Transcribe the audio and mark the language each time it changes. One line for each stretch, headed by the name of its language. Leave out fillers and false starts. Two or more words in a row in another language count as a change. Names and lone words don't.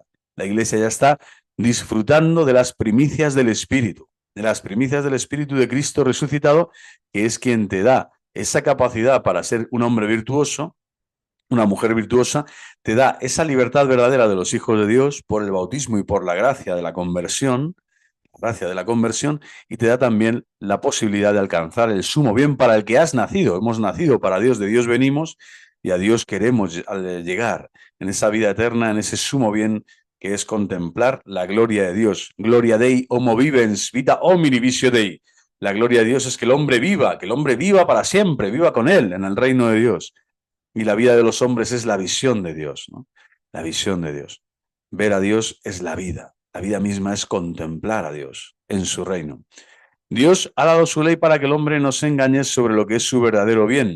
Spanish: La Iglesia ya está disfrutando de las primicias del Espíritu, de las primicias del Espíritu de Cristo resucitado, que es quien te da esa capacidad para ser un hombre virtuoso una mujer virtuosa, te da esa libertad verdadera de los hijos de Dios por el bautismo y por la gracia de la conversión, y te da también la posibilidad de alcanzar el sumo bien para el que has nacido. Hemos nacido para Dios, de Dios venimos y a Dios queremos llegar en esa vida eterna, en ese sumo bien que es contemplar la gloria de Dios.
Latin: Gloria Dei, homo vivens, vita homini visio Dei.
Spanish: La gloria de Dios es que el hombre viva para siempre, viva con Él en el reino de Dios. Y la vida de los hombres es la visión de Dios, ¿no? La visión de Dios. Ver a Dios es la vida. La vida misma es contemplar a Dios en su reino. Dios ha dado su ley para que el hombre no se engañe sobre lo que es su verdadero bien.